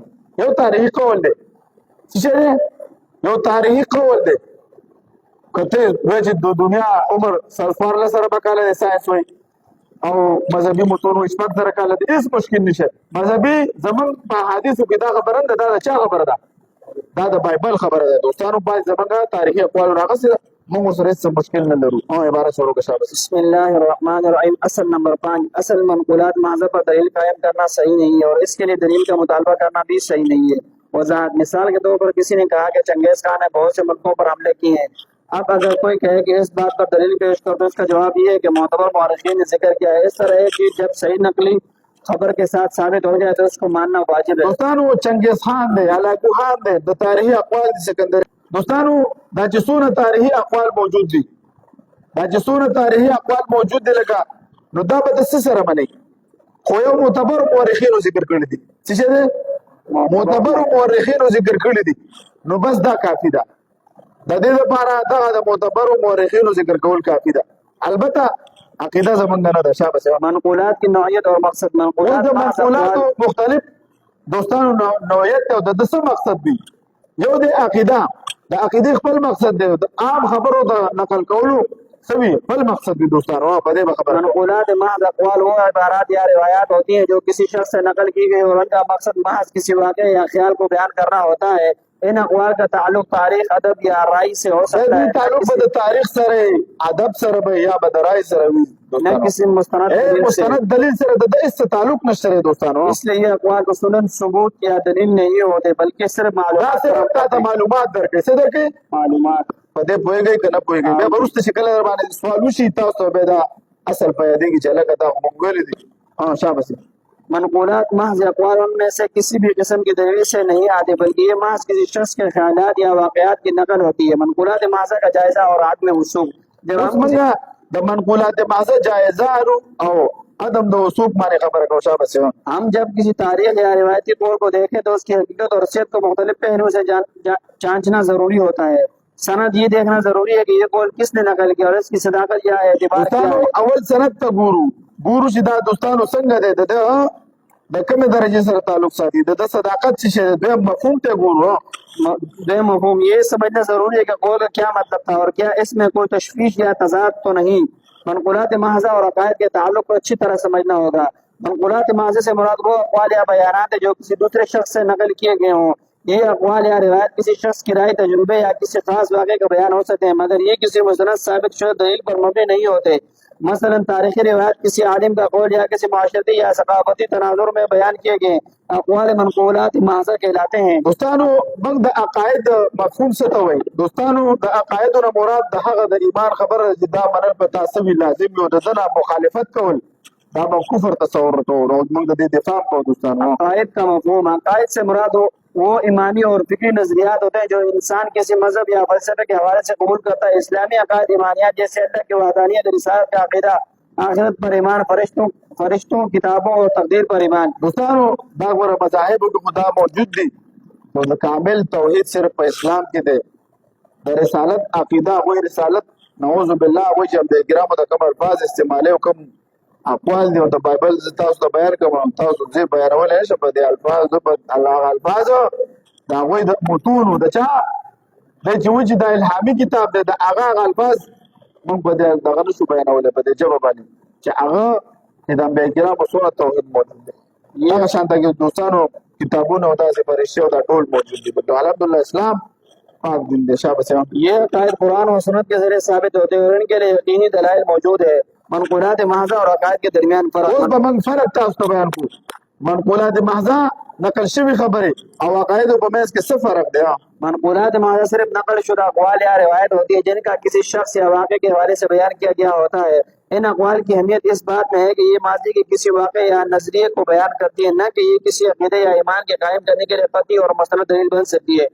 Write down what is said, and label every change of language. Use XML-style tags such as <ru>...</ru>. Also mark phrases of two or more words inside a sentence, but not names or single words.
<ps>یو تاریخي قول دی چې یو تاریخي قول دی کته وایي چې د دنیا عمر سره بکاله ساينس وایي او مذهبي متونو شپږ زره کاله دي، هیڅ مشکل نشه. مذهبي زمونږ په حدیثو کې دا خبره ده، دا د چا خبره ده؟ دا د بایبل خبره ده دوستانو. باید زمونږ تاریخي اقوال راغسي موږ سره هیڅ مشکل نه لرو. عبارت شروع کا شاباش.</ps> <ar>بسم اللہ الرحمن الرحیم.</ar> <ur>اصل نمبر 5، اصل منقولات محض پر دلیل قائم کرنا صحیح نہیں ہے، اور اس کے لیے دلیل کا مطالبہ کرنا بھی صحیح نہیں ہے. وضاحت: مثال کے طور پر کسی نے کہا کہ چنگیز خان نے بہت سے ملکوں پر حملے کیے ہیں. اب اگر کوئی کہے کہ اس بات پر دلیل پیش کر، تو اس کا جواب یہ ہے کہ معتبر مورخین نے ذکر کیا ہے. اس طرح ہے کہ جب صحیح نقلی خبر کے ساتھ ثابت ہو جائے تو اس کو ماننا واجب ہے.</ur> <ps>دوستانو چنگیز خان دی، هلاکو خان دی، د تاریخي اقوال دي سکندر. دوستانو دا چې څونه تاریخي اقوال موجود دي، دا چې څونه تاریخي اقوال موجود دي لکه نو دا به د څه سره منئ؟ خو یو معتبر مورخینو ذکر کړي دي. څه شی دی؟ معتبر مورخینو ذکر کړي دي، نو بس دا کافي ده. د دې لپاره دغه د معتبرو مورخینو ذکر کول کافي ده. البته عقیده زمونږ نه ده. شاباش.</ps> <ur>منقولات کی نوعیت اور مقصد: منقولات</ur> <ps>د منقولاتو مختلف دوستانو نوعیت او د څه مقصد دی. یو د عقیده، د عقیدې خپل مقصد دی، د عام خبرو د نقل کولو سوي خپل مقصد دی دوستانو. په دې خبره</ps> <ur>منقولات محض اقوال وہ عبارات یا روایات ہوتی ہیں جو کسی شخص سے نقل کی گئی اور ان کا مقصد محض کسی واقعے یا خیال کو بیان کرنا ہوتا ہے. ان اقوال کا تعلق تاریخ، ادب یا رائے سے ہو سکتا ہے.</ur> <ps>تعلق به د تاریخ سره، ادب سره به یا به د رائے سره وي.</ps> <ur>نہ کسی مستند</ur> <ps>دلیل سره د اس تعلق نشته دوستانو.</ps> <ur>اس لیے یہ اقوال کو سنن ثبوت یا دلیل نہیں ہوتے، بلکہ صرف معلومات</ur> <ps>درکړي. څه درکړي؟ معلومات. په دې پوهیږئ که نه پوهیږئ؟ بیا به وروسته چې کله در باندې سوال وشي تاسو ته بیا دا اصل په یادېږي چې هلکه دا خو موږ ویلي دي. شاباش.</ps> <ur>منقولات محض اقوال ان میں سے کسی بھی قسم کی دلیل سے نہیں آتے، بلکہ یہ محض کسی شخص کے خیالات یا واقعات کی نقل ہوتی ہے. منقولات محض کا جائزہ اور عدم وثوق: جب ہم</ur> <ps>د</ps> <ur>منقولات محض</ur> <ps>جائزہ او عدم د وثوق باندې خبره کوو. شاباش.</ps> <ur>ہم جب کسی تاریخ یا روایتی قول کو دیکھیں تو اس کی حقیقت اور حیثیت کو مختلف پہلوؤں سے جانچنا ضروری ہوتا ہے. سند یہ دیکھنا ضروری ہے کہ یہ قول کس نے نقل کیا اور اس کی صداقت یا اعتبار کیا ہے.</ur> <ps>اول سند ته ګورو چې دا دوستانو څنګه دی، د کومې درجې سره تعلق ساتي، د صداقت څه شی دی. دویم مفهوم ته ګورو.</ps> <ur>دویم مفہوم یہ سمجھنا ضروری ہے کہ قول کا کیا مطلب تھا اور کیا اس میں کوئی تشویش یا تضاد تو نہیں. منقولات محضہ اور عقائد کے تعلق کو اچھی طرح سمجھنا ہوگا. منقولات محضہ سے مراد وہ اقوال یا بیانات ہیں جو کسی دوسرے شخص سے نقل کیے گئے ہوں. یہ اقوال یا روایت کسی شخص کی رائے، تجربے یا کسی خاص واقعے کا بیان ہو سکتے ہیں، مگر یہ کسی مستند ثابت شدہ دلیل پر مبنی نہیں ہوتے. مثلا تاریخی روایت کسی عالم کا قول یا کسی معاشرتی یا ثقافتی تناظر میں بیان کیے گئے اقوال منقولات محضہ کہلاتے ہیں.</ur> <ps>دوستانو موږ د عقاید مفهوم څه ته وایي؟ دوستانو د عقایدو نه مراد د هغه د ایمان خبره چې دا منل په تاسو لازم وي او د نه مخالفت کول دا به کفر تصور کوو. موږ د دې دفاع کوو. دوستانو</ps> <ur>عقائد کا مفہوم: عقائد سے مراد وہ ایمانی اور فکری نظریات ہوتے ہیں جو انسان کسی مذہب یا فلسفے کے حوالے سے قبول کرتا ہے. اسلامی عقائد ایمانیات جیسے اللہ کی وحدانیت، رسالت کا عقیدہ، آخرت پر ایمان، فرشتوں، کتابوں اور تقدیر پر ایمان.</ur> <ps>دوستانو دا ګوره مذاهبو کې خدا موجود دي، نو د کامل توحید صرف په اسلام کې دی. د رسالت عقیده وایي، رسالت</ps> <ar>نعوذ بالله</ar> <ps>وایي چې د ګرامو د کوم الفاظ استعمالوي او کوم اقوال دي او د بایبل زه تاسو ته بیان کوم، تاسو زه بیانولی نه شم په دې الفاظ. په هغه الفاظو د هغوی د متونو د چا دی چې وایي چې دا الهامي کتاب دی، د هغه الفاظ موږ په دې دغه نه شو بیانولی په دې ژبه باندې چې هغه د انبیاء کرامو څونه توحید موجود دی. هغه شانته کې دوستانو کتابونه او داسې فرشتې او دا ټول موجود دي. الحمدلله اسلام پاک دین دی. شاباش.</ps> <ur>یہ عقائد قرآن و سنت کے ذریعے ثابت ہوتے ہیں اور ان کے لیے یقینی دلائل موجود ہے. منقولات محضہ اور عقائد کے درمیان فرق:</ur> <ps>اوس به موږ فرق تاسو ته بیان کوو.</ps> <ur>منقولات محضہ</ur> <ps>نقل شوی خبرې او عقایدو په منځ کې څه فرق دی؟</ps> <ur>منقولات محضہ صرف نقل شدہ اقوال یا روایت ہوتی ہے جن کا کسی شخص یا واقعے کے حوالے سے بیان کیا گیا ہوتا ہے. ان اقوال کی اہمیت اس بات میں ہے کہ یہ ماضی کے کسی واقعے یا نظریے کو بیان کرتی ہے، نہ کہ یہ کسی عقیدے یا ایمان کے قائم کرنے کے لیے قطعی اور مستند دلیل بن سکتی ہے.</ur>